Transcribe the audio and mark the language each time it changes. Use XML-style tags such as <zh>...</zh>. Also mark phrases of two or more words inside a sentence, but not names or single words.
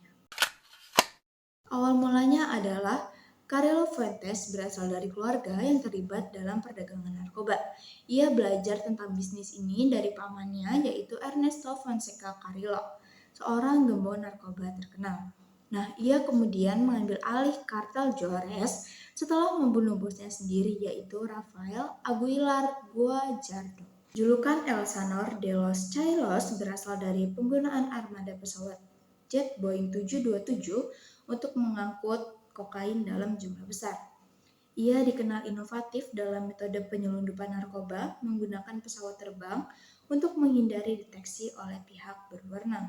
<id>Awal mulanya adalah Carrillo Fuentes berasal dari keluarga yang terlibat dalam perdagangan narkoba. Ia belajar tentang bisnis ini dari pamannya yaitu Ernesto Fonseca Carrillo, seorang gembong narkoba terkenal. Nah, ia kemudian mengambil alih kartel Juarez setelah membunuh bosnya sendiri yaitu Rafael Aguilar Guajardo. Julukan El Señor de los Cielos berasal dari penggunaan armada pesawat jet Boeing 727 untuk mengangkut kokain dalam jumlah besar. Ia dikenal inovatif dalam metode penyelundupan narkoba menggunakan pesawat terbang untuk menghindari deteksi oleh pihak berwenang.</id>